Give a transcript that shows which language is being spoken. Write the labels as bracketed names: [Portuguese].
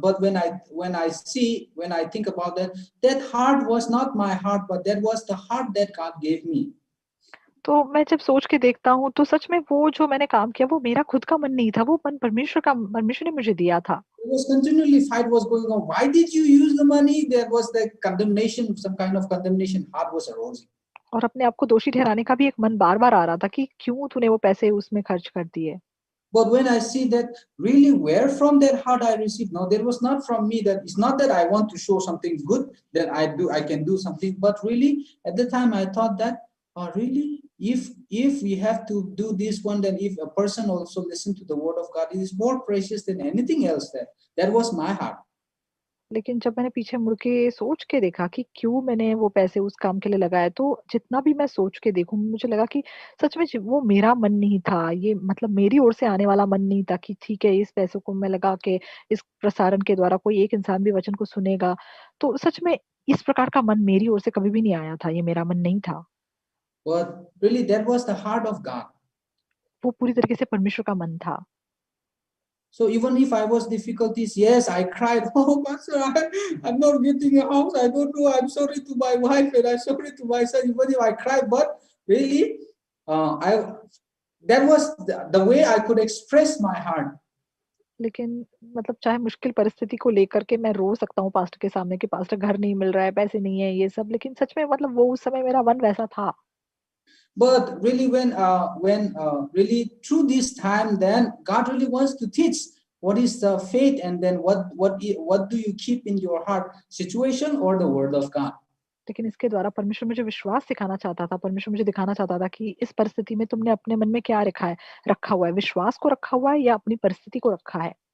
[English] But when I think about that heart was not my heart, but that was the heart that God gave me. [Hindi] तो मैं जब सोच के देखता हूँ तो सच में वो जो मैंने काम किया वो मेरा खुद का मन नहीं था, वो मन परमेश्वर ने मुझे दिया था। [English] There was continually fight was going on. Why did you use the money? There was the condemnation, some kind of condemnation. Heart was arousing. [Hindi] और अपने आप को दोषी ठहराने का भी एक मन बार-बार आ रहा था कि क्यों तूने वो पैसे उसमें खर्च कर दिए। [English] But when I see that really where from that heart I received, no, there was not from me. That it's not that I want to show something good that I can do something. But really at the time I thought that really if we have to do this one, then if a person also listen to the word of God, it is more precious than anything else. That was my heart. [Hindi] लेकिन जब मैंने पीछे मुड़ के सोच के देखा कि क्यों मैंने वो पैसे उस काम के लिए लगाए, तो जितना भी मैं सोच के देखूँ, मुझे लगा कि सच में वो मेरा मन नहीं था। ये मतलब मेरी ओर से आने वाला मन नहीं था कि ठीक है, इस पैसों को मैं लगा के इस प्रसारण के द्वारा कोई एक इंसान भी वचन को सुनेगा। तो सच में इस प्रकार का मन मेरी ओर से कभी भी नहीं आया था, ये मेरा मन नहीं था। [English] But really that was the heart of God. [Hindi] वो पूरी तरीके से परमेश्वर का मन था। [English] So even if I was difficulties, yes, I cried. Oh, Pastor, I'm not getting a house. I don't know. I'm sorry to my wife and I'm sorry to my son. Even if I cried, but really, that was the way I could express my heart. [Hindi] लेकिन मतलब चाहे मुश्किल परिस्थिति को लेकर के मैं रो सकता हूँ पास्टर के सामने कि पास्टर घर नहीं मिल रहा है, पैसे नहीं है, ये सब, लेकिन सच में मतलब वो उस समय मेरा मन वैसा था। [English] But really when really through this time, then God really wants to teach what is the faith, and then what do you keep in your heart, situation or the word of God. [Hindi] लेकिन इसके द्वारा परमेश्वर मुझे विश्वास सिखाना चाहता था, परमेश्वर मुझे दिखाना चाहता था कि इस परिस्थिति में तुमने अपने मन में क्या रखा हुआ है, विश्वास को रखा हुआ है या अपनी परिस्थिति को रखा है।